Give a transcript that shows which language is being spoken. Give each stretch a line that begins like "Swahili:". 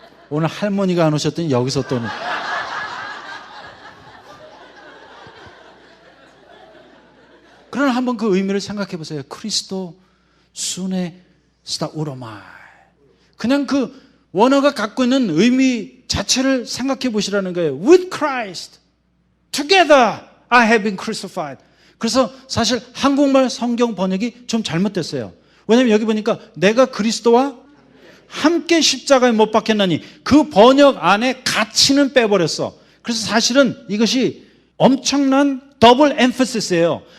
Korean: 오늘 할머니가 안 오셨더니 여기서 또 그러나 한번 그 의미를 생각해 보세요.
Greek: 크리스도 순에 스타우로마.
Korean: 그냥 그 원어가 갖고 있는 의미 자체를 생각해 보시라는 거예요.
English: With Christ, together I have been crucified.
Korean: 그래서 사실 한국말 성경 번역이 좀 잘못됐어요. 왜냐하면 여기 보니까 내가 그리스도와 함께 십자가에 못 박혔나니 그 번역 안에 가치는 빼버렸어. 그래서 사실은 이것이 엄청난 더블 엠퍼시스예요.